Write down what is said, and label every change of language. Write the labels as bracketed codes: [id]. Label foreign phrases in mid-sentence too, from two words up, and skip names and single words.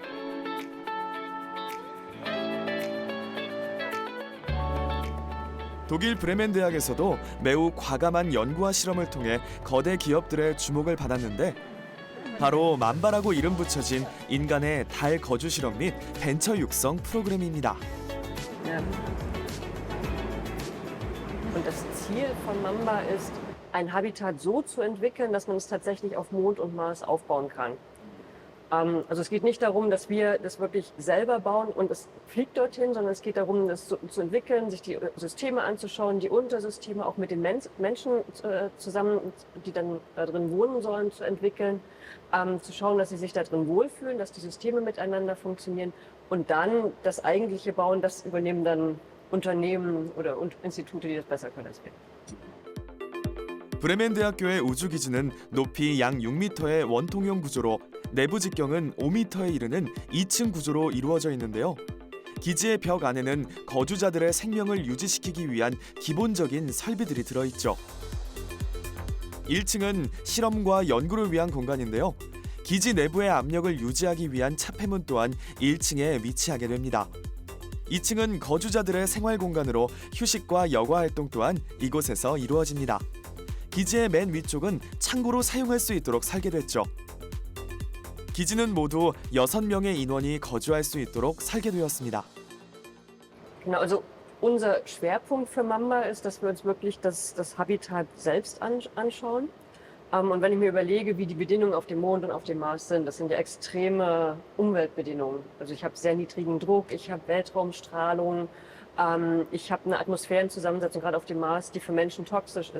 [ko] 독일 브레멘 대학에서도 매우 과감한 연구와 실험을 통해 거대 기업들의 주목을 받았는데 바로 만바라고 이름 붙여진 인간의 달 거주 실험 및 벤처 육성 프로그램입니다. [de] Und das Ziel von Mamba ist, ein Habitat so zu entwickeln, dass man es tatsächlich auf Mond und Mars aufbauen kann. Also es geht nicht darum, dass wir das wirklich selber bauen und es fliegt dorthin, sondern es geht darum, das zu entwickeln, sich die Systeme anzuschauen, die Untersysteme auch mit den Menschen zusammen, die dann da drin wohnen sollen, zu entwickeln, zu schauen, dass sie sich da drin wohlfühlen, dass die Systeme miteinander funktionieren und dann das eigentliche Bauen, das übernehmen dann Unternehmen oder Institute, die das besser können als wir. [ko] 브레멘 대학교의 우주 기지는 높이 약 6m의 원통형 구조로 내부 직경은 5m에 이르는 2층 구조로 이루어져 있는데요. 기지의 벽 안에는 거주자들의 생명을 유지시키기 위한 기본적인 설비들이 들어있죠. 1층은 실험과 연구를 위한 공간인데요. 기지 내부의 압력을 유지하기 위한 차폐문 또한 1층에 위치하게 됩니다. 2층은 거주자들의 생활 공간으로 휴식과 여가 활동 또한 이곳에서 이루어집니다. 기지의 맨 위쪽은 창고로 사용할 수 있도록 설계됐죠. 기지는 모두 6명의 인원이 거주할 수 있도록 설계되었습니다. [de] Genau, also unser Schwerpunkt für Mamba ist, dass wir uns wirklich das Habitat selbst anschauen. Und wenn ich mir überlege, wie die Bedingungen auf dem Mond und auf dem Mars sind, das sind ja extreme Umweltbedingungen. Also ich habe sehr niedrigen Druck, ich habe Weltraumstrahlung, ich habe eine Atmosphärenzusammensetzung gerade auf dem Mars, die für Menschen toxisch ist.